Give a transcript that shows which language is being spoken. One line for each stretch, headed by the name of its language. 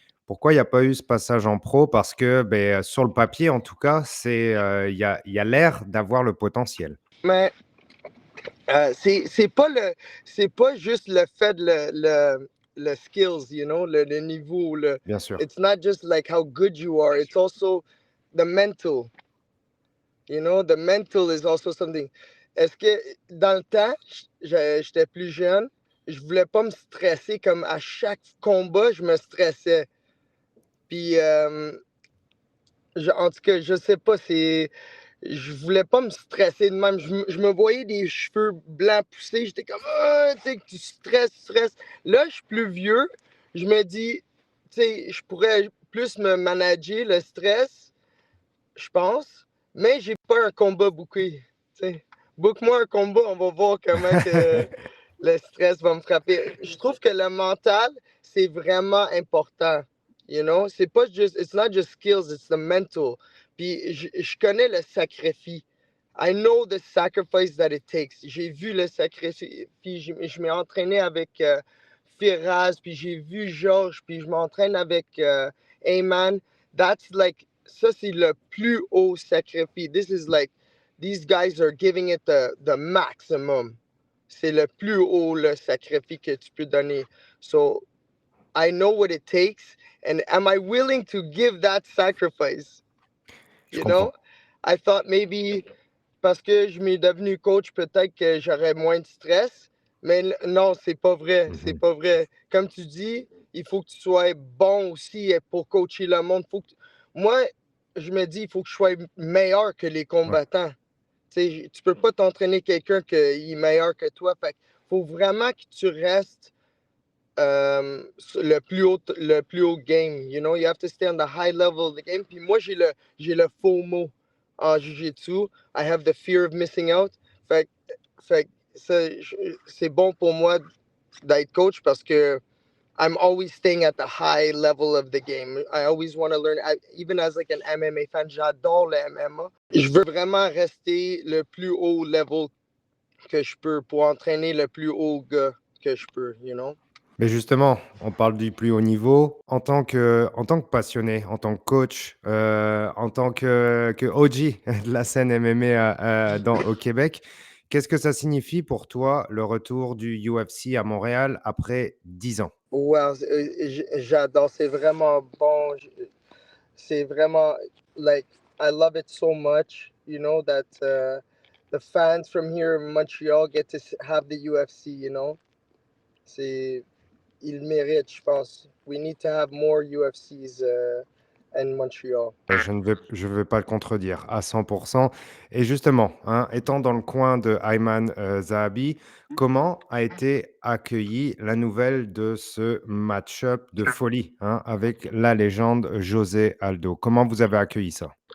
French: Pourquoi il n'y a pas eu ce passage en pro? Parce que sur le papier, en tout cas, il y a l'air d'avoir le potentiel. Mais c'est pas juste le fait le skills, le niveau. Bien sûr.
English: It's not just like how good you are, it's also the mental. The mental is also something.
French: Est-ce que dans le temps, j'étais plus jeune, je voulais pas me stresser comme à chaque combat, je me stressais. Puis, en tout cas, je sais pas, je voulais pas me stresser de même. Je me voyais des cheveux blancs pousser. J'étais comme, ah, tu sais, tu stresses. Là, je suis plus vieux. Je me dis, tu sais, je pourrais plus me manager le stress, je pense. Mais j'ai pas un combat booké. Tu sais. Book-moi un combat, on va voir comment que le stress va me frapper. Je trouve que le mental, c'est vraiment important.
English: You know,
French: c'est pas juste,
English: it's not just skills, it's the mental.
French: Puis je connais le sacrifice.
English: I know the sacrifice that it takes.
French: J'ai vu le sacrifice, puis je m'ai entraîné avec Firaz, puis j'ai vu Georges, puis je m'entraîne avec Ayman.
English: That's like,
French: ça c'est le plus haut sacrifice.
English: This is like, these guys are giving it the maximum.
French: C'est le plus haut le sacrifice que tu peux donner.
English: So I know what it takes, and am I willing to give that sacrifice?
French: Je
English: You know,
French: comprends.
English: I thought maybe
French: parce que je m'ai devenu coach, peut-être que j'aurais moins de stress, mais non, c'est pas vrai, c'est Mmh. pas vrai. Comme tu dis, il faut que tu sois bon aussi pour coacher le monde. Moi, je me dis, il faut que je sois meilleur que les Ouais. combattants. Tu peux pas t'entraîner quelqu'un qui est meilleur que toi. Fait faut vraiment que tu restes sur le plus haut game.
English: You know, you have to stay on the high level of the game.
French: Puis moi, j'ai le FOMO en jiu-jitsu.
English: I have the fear of missing out.
French: Fait, fait c'est bon pour moi d'être coach parce que
English: I'm always staying at the high level of the game. I always want to learn. Even as like an MMA fan,
French: j'adore le MMA. Je veux vraiment rester le plus haut level que je peux pour entraîner le plus haut gars que je peux, you know? Mais justement, on parle du plus haut niveau. En tant que passionné, en tant que coach, en tant que OG de la scène MMA, au Québec, qu'est-ce que ça signifie pour toi le retour du UFC à Montréal après 10 ans? Wow, j'adore, c'est vraiment bon. C'est vraiment,
English: like, I love it so much, you know, that the fans from here in Montreal get to have the UFC, you know?
French: C'est, ils méritent, je pense.
English: We need to have more UFCs in Montreal.
French: Je ne vais pas le contredire à 100. Et justement, hein, étant dans le coin de Ayman, Zahabi, comment a été accueillie la nouvelle de ce match-up de folie, hein, avec la légende José Aldo? Comment vous avez accueilli ça?